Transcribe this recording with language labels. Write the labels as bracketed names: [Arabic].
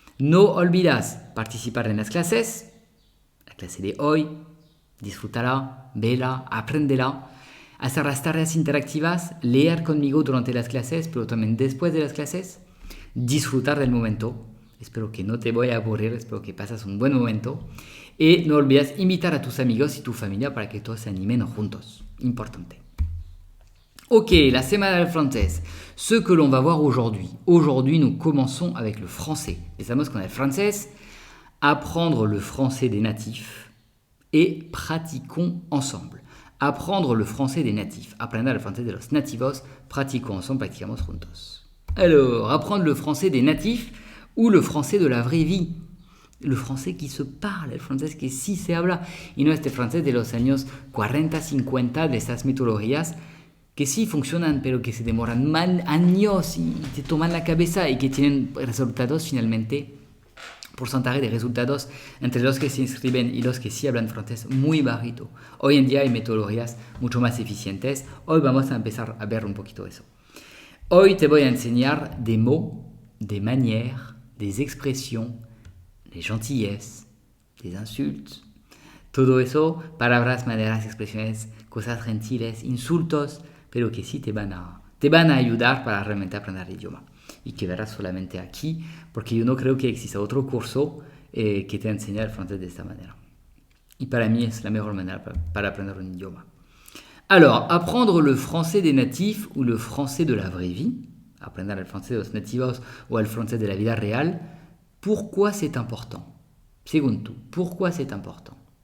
[Spanish] No olvides participar en las clases, la clase de hoy, disfrútala, vela, apréndela, hacer las tareas interactivas, leer conmigo durante las clases, pero también después de las clases, disfrutar del momento. Espero que no te voy a aburrir, espero que pases un buen momento. Y no olvides invitar a tus amigos y tu familia para que todos se animen juntos. Importante. Ok, la semana del francés. [French] Ce que l'on va voir aujourd'hui. Aujourd'hui, nous commençons avec le français. [Spanish] Empezamos con el francés. [French] Apprendre le français des natifs. Et pratiquons ensemble. Apprendre le français des natifs. [Spanish] Aprender el francés de los nativos. [French] Pratiquons ensemble, [Spanish] practicamos juntos. [French] Alors, apprendre le français des natifs ou le français de la vraie vie. [Spanish] El francés que se parla, el francés que sí se habla. Y no este francés de los años 40, 50, de estas metodologías que sí funcionan, pero que se demoran años y te toman la cabeza y que tienen resultados finalmente, porcentaje de resultados entre los que se inscriben y los que sí hablan francés muy bajito. Hoy en día hay metodologías mucho más eficientes. Hoy vamos a empezar a ver un poquito eso. Hoy te voy a enseñar [French] des mots, des manières, des expressions, des gentillesses, des insultes. [Spanish] Todo eso, palabras, maneras, expresiones, cosas gentiles, insultos, pero que sí te van a ayudar para realmente aprender el idioma. Y que verás solamente aquí, porque yo no creo que exista otro curso que te enseñe el francés de esta manera. Y para mí es la mejor manera para aprender un idioma. [French] Alors, apprendre le français des natifs ou le français de la vraie vie, [Spanish] aprender el francés de los nativos o el francés de la vida real, [French] pourquoi c'est important? [Spanish] Según tú, [French] pourquoi c'est important?